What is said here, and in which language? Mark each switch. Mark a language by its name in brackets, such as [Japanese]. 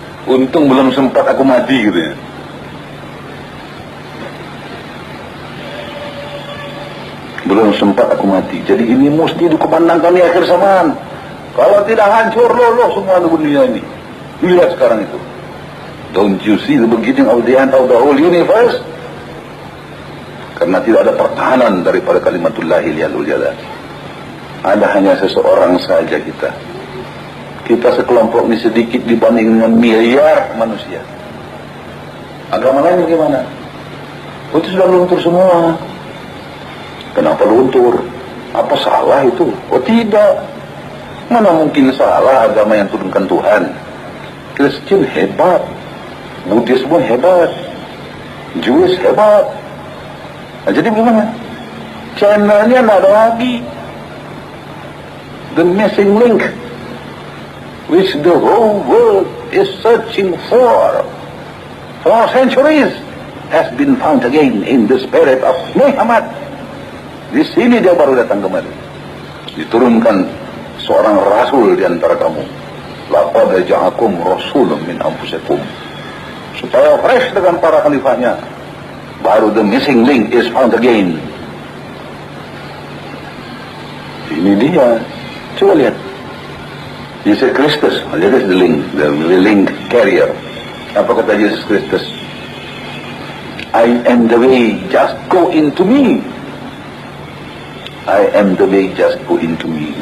[Indonesian] Untung belum sempat aku mati gitu ya. Belum sempat aku mati. Jadi ini mesti dikumandangkan di akhir zaman. Kalau tidak hancur loh semua dunia ini. Lihat sekarang itu. [English] Don't you see the beginning of the end of the whole universe? [Indonesian] Karena tidak ada pertahanan daripada kalimatullahil yalul jalal. Ada hanya seseorang saja kita. Kita sekelompok ini sedikit dibanding dengan miliar manusia. Agama lain gimana? Itu sudah luntur semua. Kenapa luntur? Apa salah itu? Oh tidak. Mana mungkin salah agama yang turunkan Tuhan. Kristen hebat, Buddhisme hebat, Jewish hebat. Nah, jadi bagaimana? Channelnya tidak ada lagi. [English] The missing link which the whole world is searching for centuries has been found again in the spirit of Muhammad. [Indonesian] Di sini dia baru datang kembali. Diturunkan seorang rasul di antara kamu. [Arabic] Laqad ja'akum rasulun min anfusikum. [Indonesian] Supaya fresh dengan para khalifahnya. Baru [English] the missing link is found again. [Indonesian] Ini dia. Coba lihat. Yesus Kristus. Lihat [English] the link carrier. [Indonesian] Apa kata Yesus Kristus? [English] I am the way, just go into me. I am the way, just go into me.